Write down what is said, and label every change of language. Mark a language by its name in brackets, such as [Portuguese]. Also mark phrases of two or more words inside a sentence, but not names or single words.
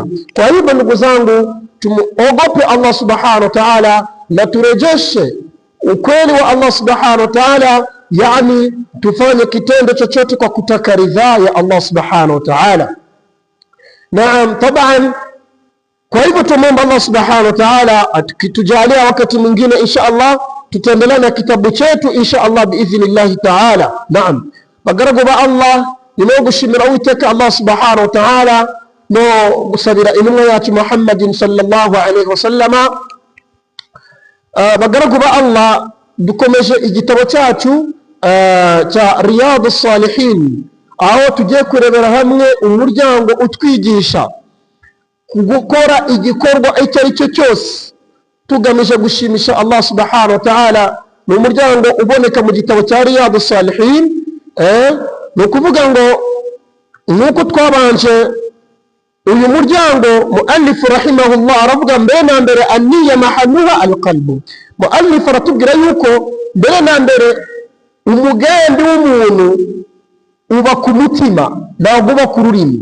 [Swahili] Kwa hivyo ndugu zangu, tumuogope Allah [Arabic] سبحانه وتعالى [Swahili] na turejeshe ukweli wa Allah [Arabic] سبحانه وتعالى, [Swahili] yani tufanye kitendo chochote kwa kutaka ridhaa ya Allah [Arabic] سبحانه وتعالى. نعم، طبعا. [Swahili] Kwa hivyo tumomba Allah [Arabic] سبحانه وتعالى [Swahili] akitujalia wakati mwingine [Arabic] إن شاء الله [Swahili] tutaendelea na kitabu chetu [Arabic] إن شاء الله بإذن الله تعالى. [Kinyarwanda] Naam, bagarago ba Allah nimegushimira uiteka Allah [Arabic] سبحانه وتعالى [Kinyarwanda] no gusabira intumwa yacu Muhammadin [Arabic] صلى الله عليه وسلم. [Kinyarwanda] Bagaragu ba Allah, dukomeje igitabo cyacu cya Riyadus Salihin, aho tugiye kurebera hamwe umuryango utwigisha gukora igikorwa icyo ari cyo cyose tugamije gushimisha Allah [Arabic] سبحانه وتعالى. [Kinyarwanda] Ni umuryango uboneka mu gitabo cya Riyadus Salihin. Ni ukuvuga ngo nuko twabanje uyu muryango, [Arabic] مؤلف رحمه الله [Kinyarwanda] aravuga mbere na mbere [Arabic] النية محلها القلب. [Kinyarwanda] Muallif aratubwira yuko mbere na mbere umugambi w'umuntu uba ku mutima, ntabwo uba ku rurimi.